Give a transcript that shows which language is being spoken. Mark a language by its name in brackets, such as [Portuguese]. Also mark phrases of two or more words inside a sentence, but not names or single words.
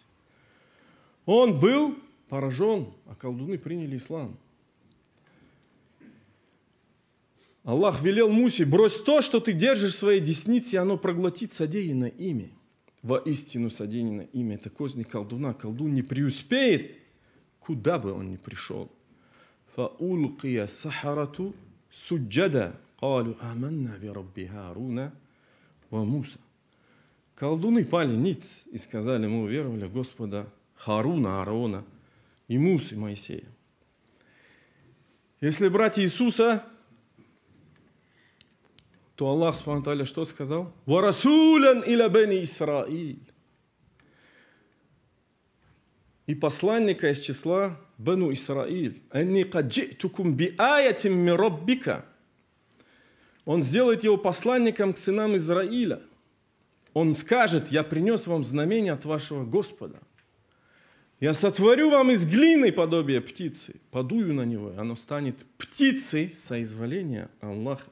[Russian] Он был поражен, а колдуны приняли ислам. Аллах велел Мусе: брось то, что ты держишь в своей деснице, и оно проглотит содеянное ими. Воистину содеянное ими — это козни колдуна. Колдун не преуспеет, куда бы он ни пришел. [Arabic] فَأُلْقِيَ السَّحَرَةُ سُجَّدًا قَالُوا آمَنَّا بِرَبِّ هَارُونَ وَمُوسَى. [Russian] Колдуны пали ниц и сказали: мы уверовали в Господа Харуна, Аарона и Мусы, Моисея. Если брать Иисуса, то [Arabic] الله سبحانه وتعالى [Russian] что сказал? [Arabic] «ورسولا إلى بني إسرائيل». [Russian] И посланника из числа Бену Исраиль. [Arabic] «أني قد جئتكم بآية من ربك». [Russian] Он сделает его посланником к сынам Израиля. Он скажет: я принес вам знамение от вашего Господа. Я сотворю вам из глины подобие птицы, подую на него, и оно станет птицей соизволения Аллаха.